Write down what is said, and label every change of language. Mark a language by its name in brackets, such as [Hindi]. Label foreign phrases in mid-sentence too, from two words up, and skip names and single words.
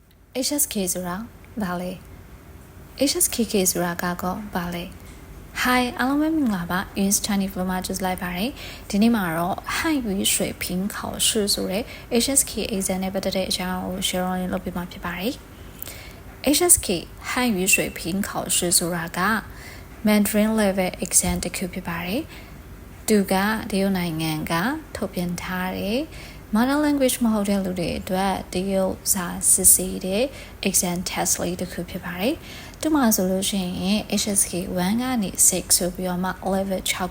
[Burmese] HSK ဆိုတာဘာလဲ HSKK ဆိုတာကတော့ဘာလဲ Hi အားလုံးပဲမင်္ဂလာပါ [English] US Chinese Diploma [Burmese] ကျလိုက်ပါတယ်ဒီနေ့မှာတော့ [Chinese] 汉语水平考试 [Burmese] ဆိုတဲ့ HSK exam နဲ့ပတ်သက်တဲ့အကြောင်းကို share လုပ်ပြမှာဖြစ်ပါတယ် HSK [Chinese] 汉语水平考试 [Burmese] ဆိုတာက [English] Mandarin level exam [Burmese] တစ်ခုဖြစ်ပါတယ်သူကတရုတ်နိုင်ငံကထုတ်ပြန်ထားတဲ့ [English] Mother language [Burmese] မဟုတ်တဲ့လူတွေအတွက်တရု တ်စာစစ်ဆေးတဲ့ [English] exam test [Burmese] လေးတစ်ခုဖြစ်ပါတယ်။ဒီမှာဆိုလို့ရှိရင် HSK 1ကနေ6ဆိုပြီးတော့မှ level 6